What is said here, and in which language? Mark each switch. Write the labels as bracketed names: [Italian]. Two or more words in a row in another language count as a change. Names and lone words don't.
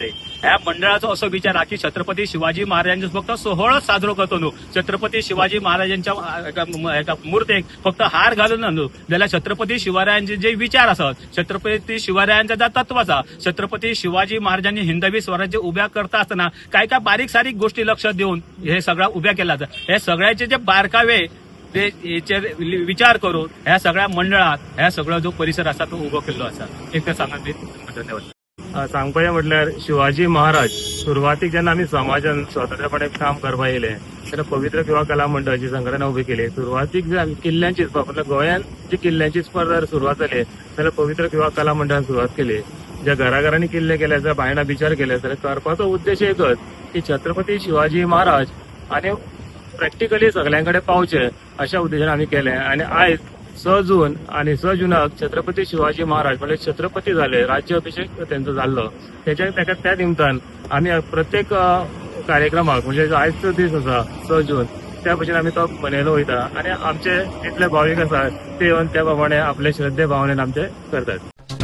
[Konkani] ह्या मंडळाचो असो विचार हा की छत्रपती शिवाजी महाराजांचो फक्त सोहळो साजरो करतो न्हू, छत्रपती शिवाजी महाराजांच्या मुर्तेक फक्त हार घालून न्हू जाल्यार छत्रपती शिवरायांचे जे विचार असत छत्रपती शिवरायांचा जो तत्व असा छत्रपती शिवाजी महाराजांनी हिंदवी स्वराज्य उभ्या करता असताना काय काय बारीक सारीक गोष्टी लक्ष देऊन हे सगळं उभ्या केला. हे सगळ्याचे जे बारकावे ते विचार करून ह्या सगळ्या मंडळात ह्या सगळा जो परिसर असा तो उभो केल्लो असा. एक तर सांगात धन्यवाद. सांगपाचें म्हटल्यार शिवाजी महाराज सुरवातीक जेन्ना आमी समाजान स्वतंत्रपणे काम करपा येयले तेन्ना पवित्र किंवा कला मंडळाची संघटना उभी केली. सुरवातीक जे किल्ल्यांची म्हणजे गोंयांत जी किल्ल्यांची स्पर्धा सुरवात जाली जाल्यार पवित्र किंवा कला मंडळान सुरवात केली. ज्या घराघरांनी किल्ले केले जाल्यार भायणां बिचार केले जाल्यार करपाचो उद्देश एकच की छत्रपती शिवाजी महाराज आनी प्रॅक्टिकली सगळ्यांकडे पावचे अशा उद्देशान आम्ही केले. आणि आयज 6 जून आणि 6 जुनाक छत्रपती शिवाजी महाराज म्हणजे छत्रपती झाले, राज्याभिषेक त्यांचा जाल्लो. त्या निमतान आम्ही प्रत्येक कार्यक्रमाक म्हणजे आयजचो दीस असा 6 जून त्या भशेन आम्ही तो मनयलो वयता. आणि आमचे जितले भाविक आसात ते येवन त्या प्रमाणे आपले श्रद्धे भावनेन आमचे करतात.